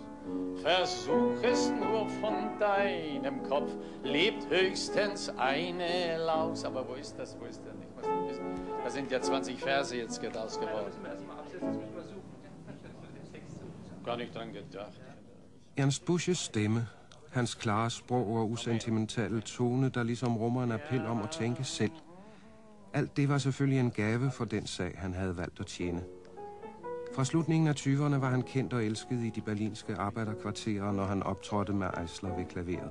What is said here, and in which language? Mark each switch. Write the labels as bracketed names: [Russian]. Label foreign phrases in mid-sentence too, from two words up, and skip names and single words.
[German] Versuch es nur von deinem Kopf, lebt höchstens eine Laus. Aber wo ist das, nicht? Da sind ja 20 Verse jetzt daraus geworden. Müssen wir erstmal absetzen, das müssen wir suchen. Gar nicht dran gedacht. [Danish] Ernst Busches stemme, hans klare sprog og usentimentale tone, der ligesom rummer en appel om at tænke selv. Alt det var selvfølgelig en gave for den sag, han havde valgt at tjene. Fra slutningen af 20'erne var han kendt og elsket i de berlinske arbejderkvarterer, når han optrådte med Eisler ved klaveret.